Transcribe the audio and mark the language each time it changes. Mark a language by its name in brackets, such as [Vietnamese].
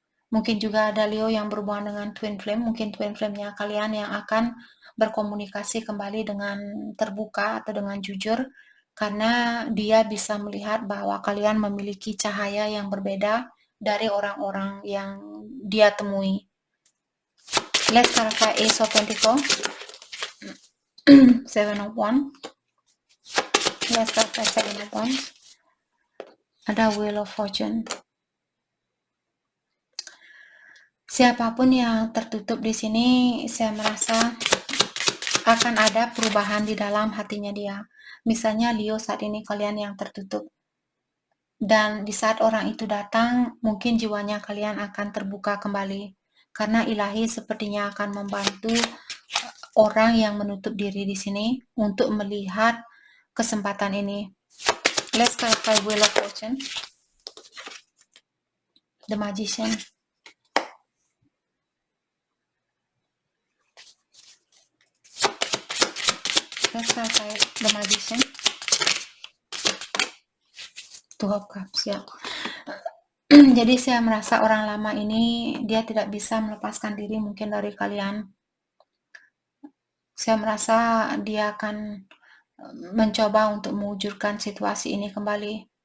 [Indonesian] Mungkin juga ada Leo yang berhubungan dengan Twin Flame. Mungkin Twin Flame-nya kalian yang akan berkomunikasi kembali dengan terbuka atau dengan jujur. Karena dia bisa melihat bahwa kalian memiliki cahaya yang berbeda dari orang-orang yang dia temui. [English] Let's clarify Ace of Pentacles, Seven of Wands. Let's clarify Seven of Wands. [Indonesian] Ada Wheel of Fortune. Siapapun yang tertutup di sini, saya merasa akan ada perubahan di dalam hatinya dia. Misalnya Leo, saat ini kalian yang tertutup. Dan di saat orang itu datang, mungkin jiwanya kalian akan terbuka kembali. Karena ilahi sepertinya akan membantu orang yang menutup diri di sini untuk melihat kesempatan ini. [English] Let's clarify Wheel of Fortune. The Magician. Let's clarify The Magician. [Indonesian] Two of Cups, ya. Jadi saya merasa orang lama ini dia tidak bisa melepaskan diri mungkin dari kalian. Saya merasa dia akan mencoba untuk mewujudkan situasi ini kembali.